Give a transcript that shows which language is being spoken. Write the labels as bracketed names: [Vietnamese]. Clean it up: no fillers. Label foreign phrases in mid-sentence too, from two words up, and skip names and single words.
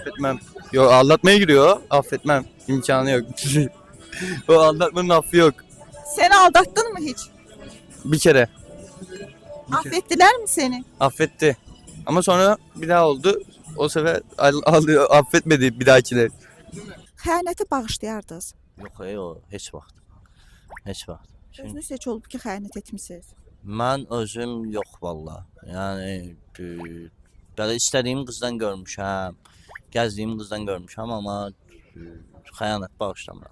[Turkish] Affetmem. Yok, aldatmaya giriyor. Affetmem. İmkanı yok. O aldatmanın affı yok. Seni aldattın mı hiç? Bir kere. Affettiler mi seni? Affetti. Ama sonra bir daha oldu. O sefer affetmedi bir dahakine. [Azerbaijani] Xəyanəti bağışlayardınız. Yox, heç vaxt. Heç vaxt. Özünüz heç olub ki, xəyanət etmisiniz. Mən özüm yox valla. Yəni belə istədiyim qızdan görmüşəm, gəzdiyim qızdan görmüşəm, amma xəyanət bağışlamıram.